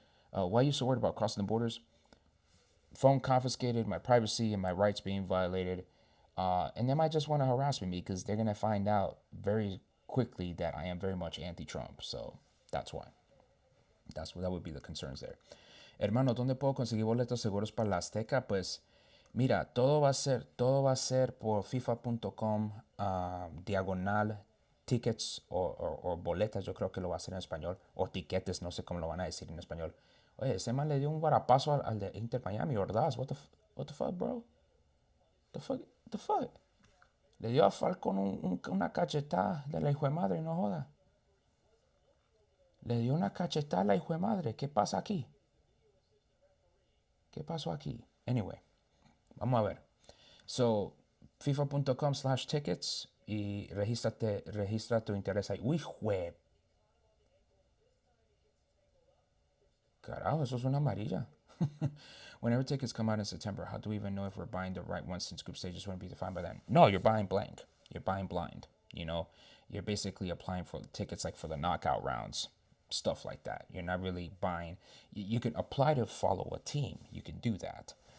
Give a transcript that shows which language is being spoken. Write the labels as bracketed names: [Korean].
[English] Why are you so worried about crossing the borders? Phone confiscated, my privacy and my rights being violated. And they might just want to harass me because they're going to find out very quickly that I am very much anti-Trump. So that's why. That would be the concerns there. [Spanish] Hermano, ¿dónde puedo conseguir boletos seguros para la Azteca? Pues mira, todo va a ser por FIFA.com diagonal tickets o boletas, yo creo que lo va a hacer en español, o tiquetes, no sé cómo lo van a decir en español. Oye, ese man le dio un varapazo al de Inter Miami, Ordaz. [English] What the fuck, bro? The fuck? [Spanish] Le dio a Falcon una cachetada de la hijo de madre, no joda. Le dio una cachetada a la hijo de madre. ¿Qué pasa aquí? ¿Qué pasó aquí? Anyway, vamos a ver. So, FIFA.com/tickets y registra tu interés ahí. Uy, jue. Carajo, eso es una amarilla. [English] Whenever tickets come out in September, how do we even know if we're buying the right ones since group stages wouldn't be defined by then? No, you're buying blank. You're buying blind. You know, you're basically applying for tickets like for the knockout rounds, stuff like that. You're not really buying. You can apply to follow a team. You can do that.